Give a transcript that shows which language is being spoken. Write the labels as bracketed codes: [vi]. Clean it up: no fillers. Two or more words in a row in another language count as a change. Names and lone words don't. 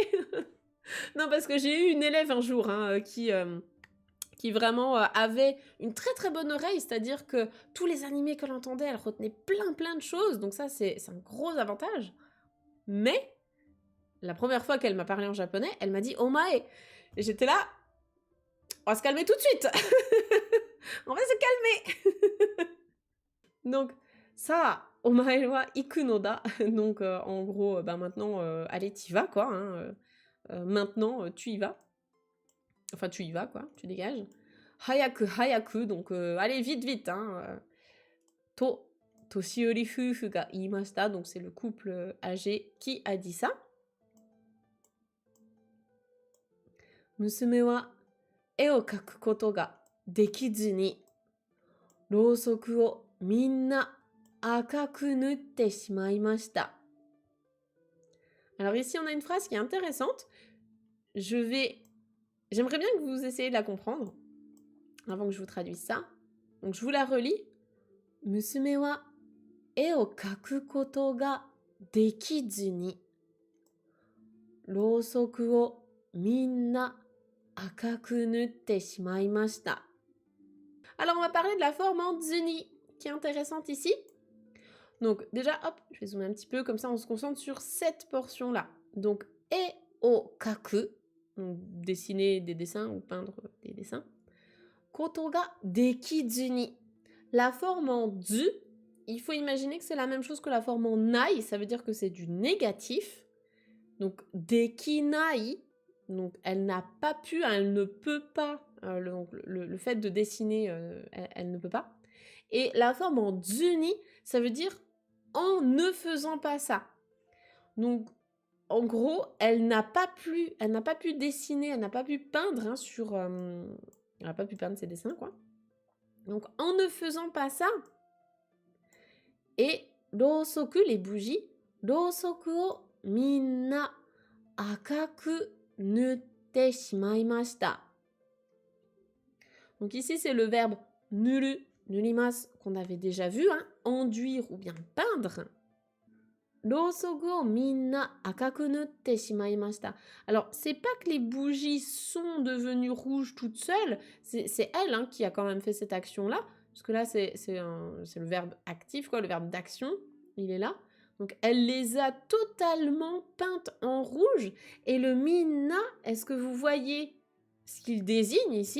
[fr] Non, parce que j'ai eu une élève un jour hein, qui vraiment avait une très très bonne oreille, c'est-à-dire que tous les animés qu'elle entendait, elle retenait plein de choses, donc ça c'est un gros avantage. Mais la première fois qu'elle m'a parlé en japonais, elle m'a dit omae. Et j'étais là, on va se calmer tout de suite. On va se calmer. Donc ça, [ja] お前は行くのだ. [fr] Donc en gros, ben maintenant, allez, t'y vas quoi. Hein, maintenant, tu y vas. Enfin, tu y vas, quoi, tu dégages. [ja] 早く、早く, [fr] donc allez, vite, hein. [ja] と、年寄り夫婦が言いました, [fr] donc c'est le couple âgé qui a dit ça. [ja] 娘は絵を描くことができずに、ろうそくをみんな赤く塗ってしまいました. [fr] Alors ici, on a une phrase qui est intéressante. J'aimerais bien que vous essayiez de la comprendre avant que je vous traduise ça. Donc je vous la relis. [ja] 娘は絵を描くことができずに、ろうそくをみんな赤く塗ってしまいました. [fr] Alors on va parler de la forme en zuni qui est intéressante ici. Donc déjà, hop, je vais zoomer un petit peu, comme ça on se concentre sur cette portion-là. [ja] Donc 絵を描く, [fr] donc dessiner des dessins ou peindre des dessins. [ja] ことができずに. [fr] La forme en zu, il faut imaginer que c'est la même chose que la forme en nai, ça veut dire que c'est du négatif. Donc dekinai, donc elle n'a pas pu, elle ne peut pas, le fait de dessiner, elle ne peut pas. Et la forme en zuni, ça veut dire en ne faisant pas ça. Donc en gros, elle n'a pas pu dessiner, elle n'a pas pu peindre hein, elle n'a pas pu peindre ses dessins quoi. Donc en ne faisant pas ça, et rousoku, les bougies, [ja] ろうそくをみんな赤く塗ってしまいました. [fr] Donc ici c'est le verbe [ja] 塗る、塗ります [fr] qu'on avait déjà vu, hein, enduire ou bien peindre. [ja] ろうそくをみんな赤く塗ってしまいました. [fr] Alors c'est pas que les bougies sont devenues rouges toutes seules, c'est elle hein, qui a quand même fait cette action là. Parce que là, c'est le verbe actif, quoi, le verbe d'action, il est là. Donc, elle les a totalement peintes en rouge. Et le minna, est-ce que vous voyez ce qu'il désigne ici?